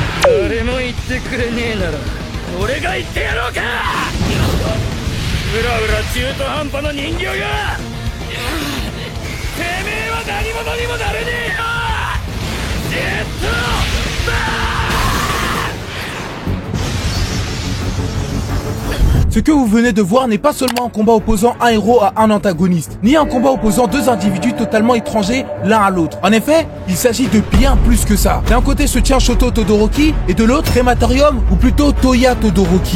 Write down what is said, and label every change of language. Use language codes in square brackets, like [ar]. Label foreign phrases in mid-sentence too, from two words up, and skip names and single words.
[ja] 誰も言ってくれねえなら俺が言ってやろうか。うらうら中途半端な人形がてめえは何者にもなれねえよ。ジェットバーン。 [fr] Ce que vous venez de voir n'est pas seulement un combat opposant un héros à un antagoniste, ni un combat opposant deux individus totalement étrangers l'un à l'autre. En effet, il s'agit de bien plus que ça. D'un côté se tient Shoto Todoroki et de l'autre Crématorium ou plutôt Toya Todoroki.